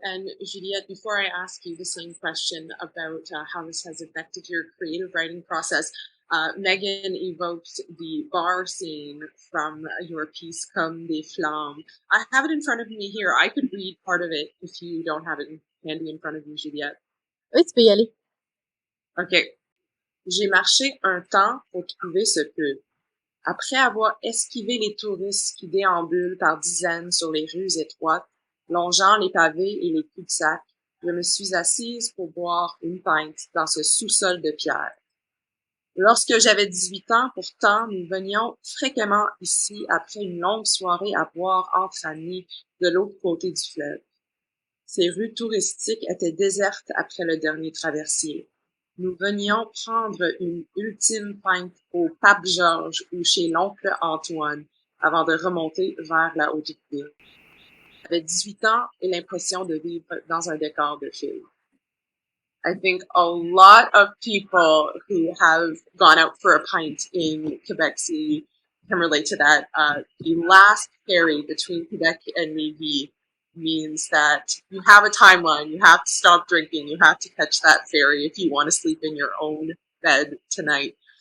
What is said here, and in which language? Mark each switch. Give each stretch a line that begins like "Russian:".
English: And Juliette, before I ask you the same question about how this has affected your creative writing process, Megan evoked the bar scene from your piece, Comme des Flammes. I have it in front of me here. I could read part of it if you don't have it handy in front of you, Juliette.
French: Oui, tu peux y aller.
English: OK.
French: J'ai marché un temps pour trouver ce peu. Après avoir esquivé les touristes qui déambulent par dizaines sur les rues étroites, longeant les pavés et les cul-de-sac, je me suis assise pour boire une pinte dans ce sous-sol de pierre. Lorsque j'avais 18 ans, pourtant, nous venions fréquemment ici après une longue soirée à boire entre amis de l'autre côté du fleuve. Ces rues touristiques étaient désertes après le dernier traversier. Nous venions prendre une ultime pinte au Pape Georges ou chez l'oncle Antoine avant de remonter vers la Haute-Ville. J'avais 18 ans et l'impression de vivre dans un décor de film.
English: I think a lot of people who have gone out for a pint in Quebec City can relate to that. The last ferry between Quebec and Lévis means that you have a timeline. You have to stop drinking. You have to catch that ferry if you want to sleep in your own bed tonight.